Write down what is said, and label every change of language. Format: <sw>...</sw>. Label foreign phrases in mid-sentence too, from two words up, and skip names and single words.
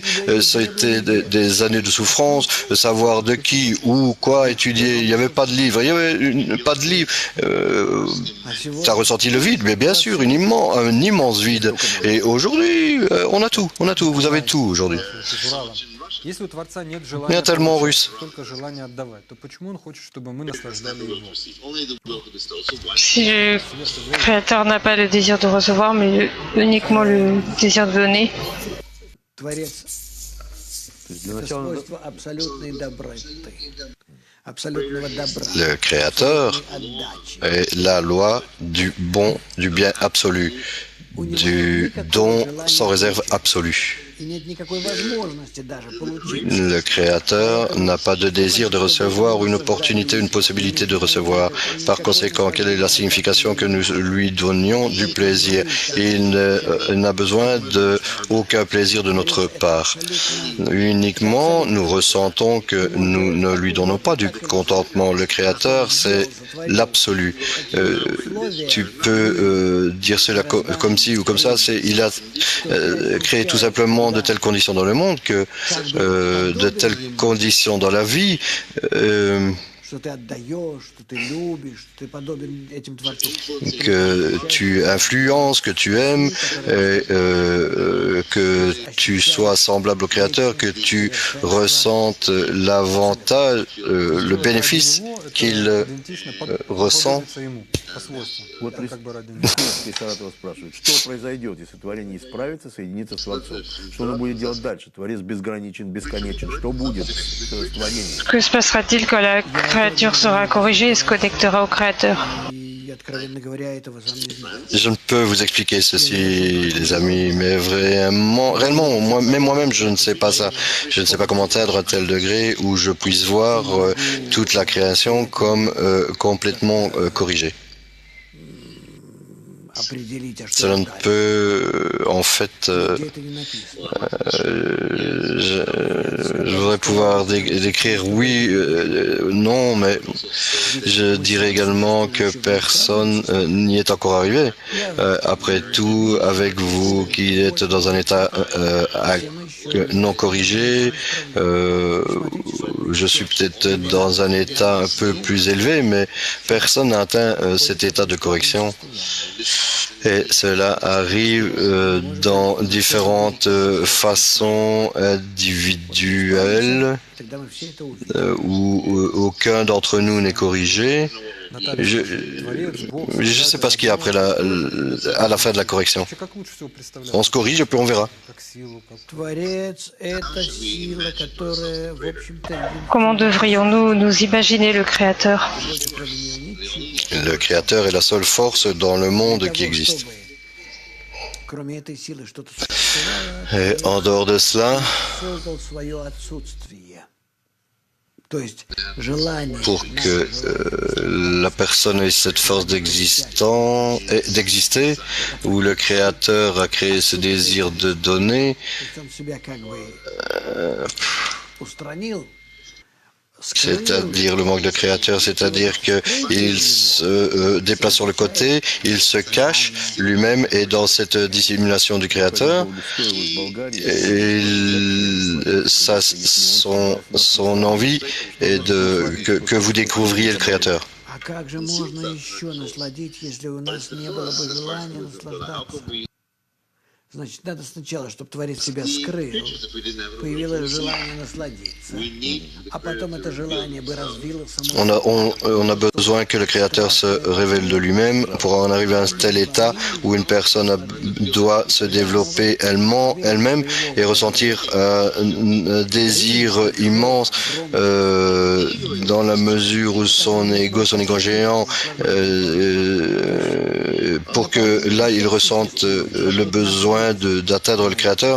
<fr>Ça a été des années de souffrance, de savoir de qui, où, quoi étudier. Il n'y avait pas de livre. Il n'y avait pas de livre. Ça a ressenti le vide, mais bien sûr, un immense vide. Et aujourd'hui, on a tout. Vous avez tout aujourd'hui.</fr> <ru>Если у Творца нет</ru> <fr>Il y a</fr> <ru>желания</ru> <fr>tellement</fr> <ru>получать,</ru> <fr>russe.</fr> <ru>только желание отдавать, то почему Он хочет, чтобы мы наслаждали Его?</ru> <fr>Si le Créateur n'a pas le désir de recevoir, mais uniquement le désir de donner,</fr> <ru>Творец То есть для — это начала свойство абсолютной доброты, абсолютного добра,</ru> <fr>Le Créateur</fr> <ru>отдачи.</ru> <fr>est la loi du bon, du bien absolu, du don sans réserve absolue.</fr> <ru>И нет никакой возможности даже получить.</ru> <fr>Le Créateur n'a pas de désir de recevoir, une opportunité, une possibilité de recevoir. Par conséquent, quelle est la signification que nous lui donnions du plaisir? Il n'a besoin d'aucun plaisir de notre part. Uniquement, nous ressentons que nous ne lui donnons pas du contentement. Le Créateur, c'est l'absolu. Tu peux dire cela comme ci ou comme ça. Il a créé tout simplement de telles conditions dans le monde que de telles conditions dans la vie</fr> <ru>Что ты отдаешь, что ты любишь, что ты подобен этим творцам.</ru> <fr>que tu influences, que tu aimes, que tu sois semblable au Créateur, que tu ressentes l'avantage, le bénéfice qu'il</fr> <ru>Идентично</ru> <fr>ressent.</fr> <ru>подобиться Ему по свойствам. Вот Так как бы ради Него. из Саратова спрашивает, что произойдет, если творение исправится, соединится с Творцом? Что оно будет делать дальше? Творец безграничен, бесконечен. Что будет с творением?</ru> <fr>que se passera-t-il quand la créature sera corrigée et se connectera au Créateur?</fr> <ru>И, откровенно говоря, этого сам не знаю.</ru> <fr>Je ne peux vous expliquer ceci, les amis, mais réellement, moi-même, je ne sais pas ça. Je ne sais pas comment atteindre un tel degré où je puisse voir toute la création comme complètement corrigée.</fr> <ru>Определить, а что</ru> <fr>Cela ne</fr> <ru>дальше.</ru> <fr>peut, en fait,</fr> <ru>Где это не написано.</ru> <fr>je voudrais pouvoir décrire oui, non, mais je dirais également que personne n'y est encore arrivé. Après tout, avec vous qui êtes dans un état non corrigé, je suis peut-être dans un état un peu plus élevé, mais personne n'a atteint cet état de correction. Et cela arrive dans différentes façons individuelles</fr> <ru>Тогда мы все это увидим.</ru> <fr>où aucun d'entre nous n'est corrigé.</fr> <ru>Наталья,</ru> <fr>Je</fr> <ru>Творец, Бог,</ru> <fr>ne sais pas ce qu'il y a après à la fin de la correction.</fr> <ru>вообще как лучше всего представляешь?</ru> <fr>On se corrige et puis on verra.</fr> <ru>Как силу, как... Творец — это сила, которая, в общем-то,</ru> <fr>Comment devrions-nous nous imaginer le Créateur?</fr> <ru>больше кроме нее ничего.</ru> <fr>Le Créateur est la seule force dans le monde qui existe.</fr> <ru>Кроме этой силы что-то существовало,</ru> <fr>Et en dehors de cela,</fr> <ru>создал свое отсутствие. То есть желание</ru> <fr>pour que la personne ait cette force d'exister, où le Créateur a créé ce désir de donner,</fr> <ru>причем себя как бы устранил,</ru> <fr>c'est-à-dire le manque de Créateur, c'est-à-dire qu'il se déplace sur le côté, il se cache lui-même et dans cette dissimulation du Créateur, son envie est que vous découvriez le Créateur.</fr> <ru>А как же можно еще насладить, если у нас не было бы желания наслаждаться? Значит, надо сначала, чтобы Творец себя скрыл, появилось желание насладиться, а потом это желание бы развило само.</ru> <fr>On a besoin que le Créateur se révèle de lui-même pour en arriver à un tel état où une personne doit se développer elle-même et ressentir un désir immense dans la mesure où son ego géant, pour que là il ressente le besoin d'atteindre le Créateur.</fr>